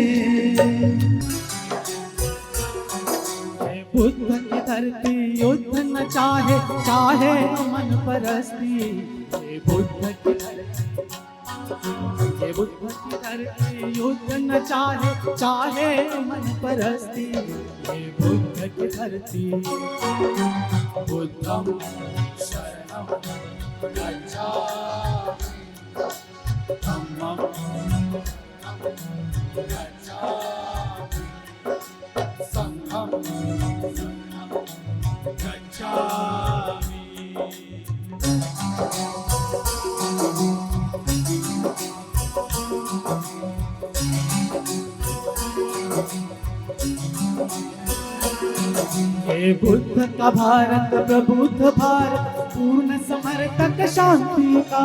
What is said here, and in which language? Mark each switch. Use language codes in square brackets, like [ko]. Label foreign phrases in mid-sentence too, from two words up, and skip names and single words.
[hi] बुद्ध की धरती युद्ध न चाहे, चाहे अमन परस्ती, ये बुद्ध की धरती, ये बुद्ध की धरती युद्ध न चाहे, चाहे अमन परस्ती, ये बुद्ध की धरती। [pi] बुद्धं शरणं गच्छामि, धम्मं गच्छामि, संघं गच्छामि। [hi] हे बुद्ध का भारत प्रबुद्ध भारत, पूर्ण समर्थक शांति का,